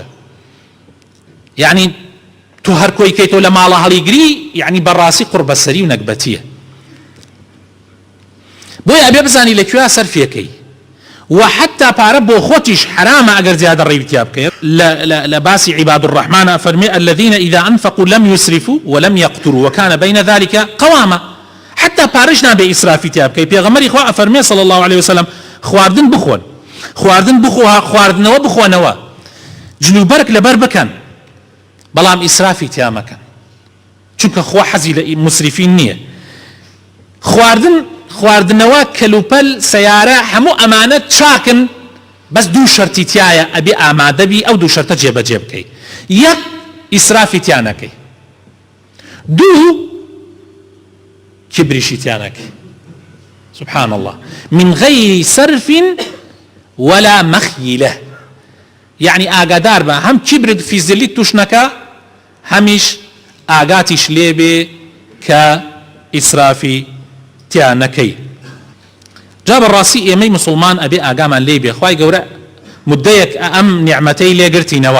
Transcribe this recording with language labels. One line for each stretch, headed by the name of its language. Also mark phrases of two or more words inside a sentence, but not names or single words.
Central Kurdish: یعنی تۆ هەر کۆی کەیتۆ لە ماڵە هەڵیگری، یعنی بەڕاستی قوربەسەری و نەکبەتیە. بۆیە ئەبێ بزانی لەکوێ سەرفیەکەی، و حتى پارە بۆ خۆتیش حرامە ئەگەر زیادە ڕێوتیا بکەیت. لە باسی
Arabic: عیباد الرحمن فەرمێ الذين إذا أنفقوا لم يسرفوا ولم يقتروا وكان بين ذلك قواما.
Central Kurdish: حتى پارەش نابێ ئیسرافی تیا بکەی. پێغەمبەری خوا فەرمێ
Arabic: صلی الله عليه وسلم
Central Kurdish: خواردن بخۆن، خواردن بخۆ، خواردنەوە بخۆنەوە، جلوبەرک لەبەر بکەن، بەڵام ئیسرافی تیا مەکەن، چونکە خوا حەزی لە مسرفین نییە. خواردنەوە کەلوپەل سەیارە هەموو ئەمانە چاکن، بەس دوو شەرتی تایە ئەبێ ئامادەبی ئەو دوو شەرتە جێبەجێ بکەی. یەک ئیسرافی تیا نەکەی، دوو کبریشی تیا نەکەی.
Arabic: سبحان الله، من غير صرف ولا مخيلة.
Central Kurdish: يعني ئاگادار بە هەم کبرت فیزلی توش نەکە، هەمیش ئاگاتیش لێبێ کە ئیسرافی تیا نەکەی. جا بەڕاستی ئێمەی مسلمان ئەبێ ئاگامان لێ بێ، خوای گەورە مدەیەک ئەم نیعمەتەی لێگرتینەوە.